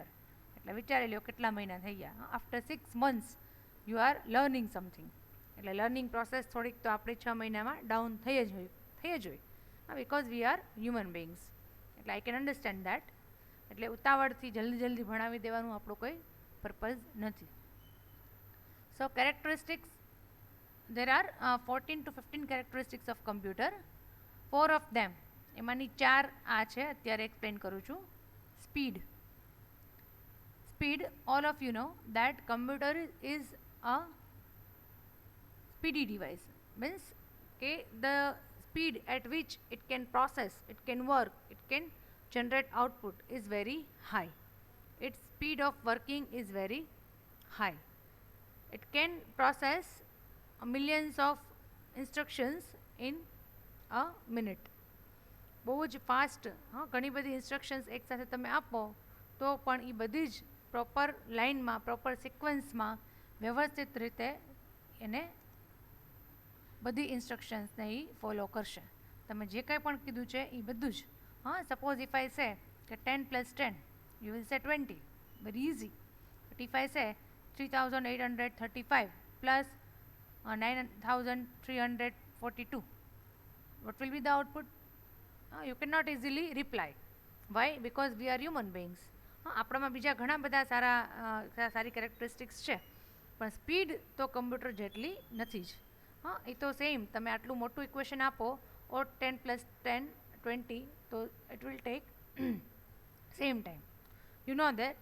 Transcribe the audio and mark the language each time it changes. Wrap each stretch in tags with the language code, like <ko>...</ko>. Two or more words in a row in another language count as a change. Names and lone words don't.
<gu>એટલે વિચારી લો કેટલા મહિના થઈ ગયા.</gu> <en>after 6 months you are learning something.</en> <gu>એટલે</gu> <en>learning process</en> <gu>થોડીક તો આપણી 6 મહિનામાં ડાઉન થઈ જ હોય,</gu> <en>because we are human beings. એટલે I can understand that.</en> <gu>એટલે ઉતાવળથી જલ્દી ભણાવી દેવાનું આપણું કોઈ પર્પઝ નથી.</gu> <en>so characteristics, there are 14 to 15 characteristics of computer. 4 of them,</en> <gu>એમાંની 4 આ છે, અત્યારે એક્સપ્લેન કરું છું.</gu> <en>સ્પીડ, all of you know that computer is a speedy device. Means કે the speed at which it can process, it can work, it can generate output is very high. Its speed of working is very high. It can process millions of instructions in a minute.</en> <gu>બહુ જ ફાસ્ટ. ઘણી બધી ઇન્સ્ટ્રક્શન્સ એકસાથે તમે આપો તો પણ એ બધી જ પ્રોપર લાઇનમાં, પ્રોપર સિક્વન્સમાં, વ્યવસ્થિત રીતે એને બધી ઇન્સ્ટ્રક્શન્સને એ ફોલો કરશે. તમે જે કંઈ પણ કીધું છે એ બધું જ.</gu> <en>suppose if I say</en> <gu>કે 10 + 10</gu> <en>you will say 20, very easy. but if I say 3835 plus 9342, what will be the output? You cannot easily reply. Why? Because we are human beings.</en> <gu>આપણામાં બીજા ઘણા બધા સારી કેરેક્ટરિસ્ટિક્સ છે, પણ સ્પીડ તો કમ્પ્યુટર જેટલી નથી જ. એ તો સેમ, તમે આટલું મોટું ઇક્વેશન આપો ઓર 10 + 10 20, તો</gu> <en>it will take same time. you know that.</en>